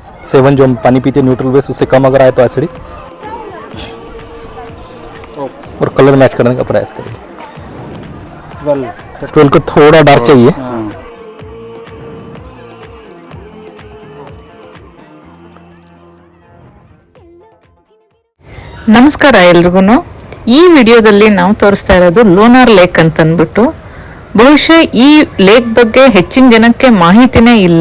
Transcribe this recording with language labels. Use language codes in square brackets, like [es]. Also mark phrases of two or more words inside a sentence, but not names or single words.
[hi] 7 जो हम पानी पीते न्यूट्रल बेस उससे कम अगर आए तो एसिडिक, और कलर मैच करने का प्रयास करिए। 12 को थोड़ा डार्क चाहिए। [kn] ನಮಸ್ಕಾರ ಎಲ್ರಿಗೂ। ಈ ವಿಡಿಯೋದಲ್ಲಿ ನಾವು ತೋರಿಸ್ತಾ ಇರೋದು ಲೋನಾರ್ ಲೇಕ್ ಅಂತ ಅಂದ್ಬಿಟ್ಟು, ಬಹುಶಃ ಈ ಲೇಕ್ ಬಗ್ಗೆ ಹೆಚ್ಚಿನ ಜನಕ್ಕೆ ಮಾಹಿತಿನೇ ಇಲ್ಲ.